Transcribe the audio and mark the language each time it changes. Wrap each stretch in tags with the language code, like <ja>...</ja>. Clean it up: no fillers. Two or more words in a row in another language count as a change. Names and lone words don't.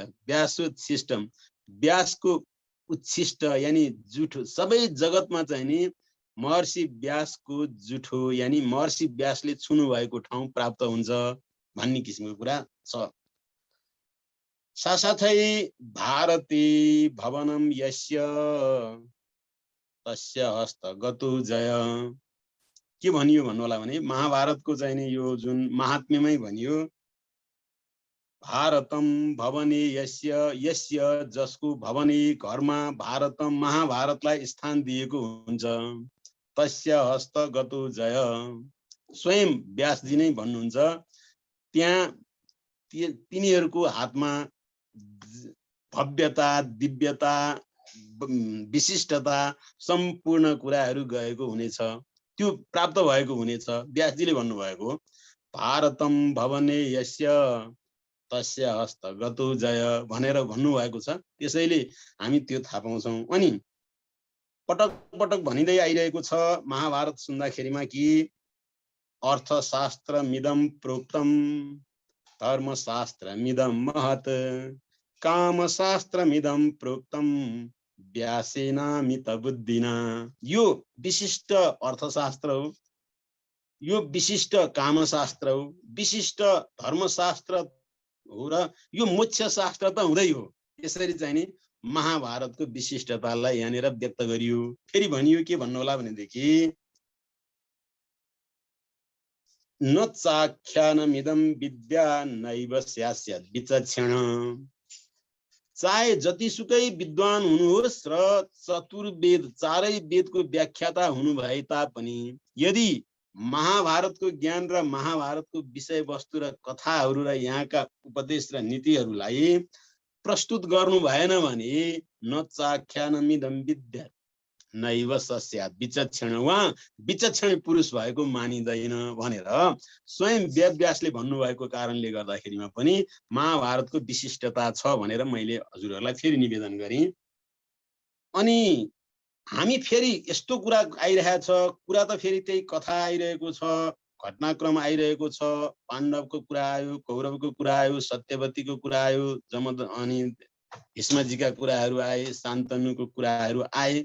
<ne>व्यासोच्छिष्टम, व्यासको उच्छिष्ट यानी जुठो, सबै जगतमा चाहिँ नि महर्षि व्यासको जुठो यानी महर्षि व्यासले छुनु भएको ठाउँ प्राप्त हुन्छ भन्ने किसिमको कुरा छ। साथसाथै</ne> <sa>भारती भवनम यस्य तस्य हस्तगतो जय</sa> <ne>के भनियो भन्नु होला भने महाभारतको चाहिँ नि यो जुन महात्म्यमै भनियो,</ne> <sa>भारतम भवने यस्य, यस्य</sa> <ne>जसको भवने घरमा भारतम महाभारतलाई स्थान दिएको हुन्छ,</ne> <sa>तस्य हस्तगतो जय,</sa> <ne>स्वयं व्यासजी नै भन्नुहुन्छ त्यहाँ तिनीहरूको हातमा भव्यता, दिव्यता, विशिष्टता सम्पूर्ण कुराहरू गएको हुनेछ, त्यो प्राप्त भएको हुनेछ। व्यासजीले भन्नुभएको</ne> <sa>भारतम भवने यस्य तस्य हस्तगतो जय</sa> <ne>भनेर भन्नुभएको छ। त्यसैले हामी त्यो थाहा पाउँछौँ। अनि पटक पटक भनिँदै आइरहेको छ महाभारत सुन्दाखेरिमा कि</ne> <sa>अर्थशास्त्रमिदं प्रोक्तम धर्मशास्त्रमिदं महत् कामशास्त्रमिदं प्रोक्तम व्यासेनामित बुद्धिना।</sa> <ne>यो विशिष्ट अर्थशास्त्र हो, यो विशिष्ट कामशास्त्र हो, विशिष्ट धर्मशास्त्र हो र यो मोक्ष शास्त्र त हुँदै हो। यसरी चाहिँ नि महाभारतको विशिष्टतालाई यहाँनिर व्यक्त गरियो। फेरि भनियो के भन्नु होला भनेदेखि</ne> <sa>न चाख्यानमिदं विद्या नैव स्यास्यत् विचक्षण।</sa> <ne>चाहे जतिसुकै विद्वान हुनुहोस् र चतुर्वेद चारै वेदको व्याख्याता हुनु भए तापनि यदि महाभारतको ज्ञान र महाभारतको विषयवस्तु र कथाहरू र यहाँका उपदेश र नीतिहरूलाई प्रस्तुत गर्नु भएन भने</ne> <sa>न चाख्यानमिदं विद्या नैव स्यात् विचक्षण,</sa> <ne>उहाँ विचक्षण पुरुष भएको मानिँदैन भनेर स्वयं वेदव्यासले भन्नुभएको कारणले गर्दाखेरिमा पनि महाभारतको विशिष्टता छ भनेर मैले हजुरहरूलाई फेरि निवेदन गरेँ। अनि हामी फेरि यस्तो कुरा आइरहेको छ, कुरा त फेरि त्यही कथा आइरहेको छ, घटनाक्रम आइरहेको छ, पाण्डवको कुरा आयो, कौरवको कुरा आयो, सत्यवतीको कुरा आयो, अनि भीष्मजीका कुराहरू आए, शान्तनुको कुराहरू आए।</ne>